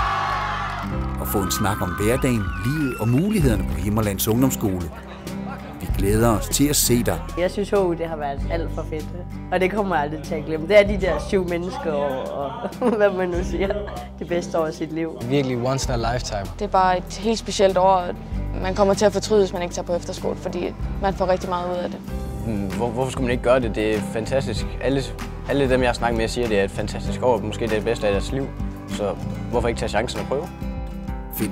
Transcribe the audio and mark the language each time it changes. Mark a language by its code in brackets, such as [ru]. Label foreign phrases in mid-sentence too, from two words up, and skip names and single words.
[da] Og få en snak om hverdagen, livet og mulighederne på Himmerlands Ungdomsskole. Vi glæder os til at se dig. Jeg synes, HU det har været alt for fedt, og det kommer jeg aldrig til at glemme. Det er de der 7 mennesker og hvad man nu siger, det bedste år af sit liv. [en] Virkelig once in a lifetime. [da] Det er bare et helt specielt år. Man kommer til at fortryde, hvis man ikke tager på efterskole, fordi man får rigtig meget ud af det. Hvorfor skulle man ikke gøre det? Det er fantastisk. Alle dem, jeg har snakket med, siger, det er et fantastisk år. Måske det er det bedste af deres liv. Så hvorfor ikke tage chancen og prøve?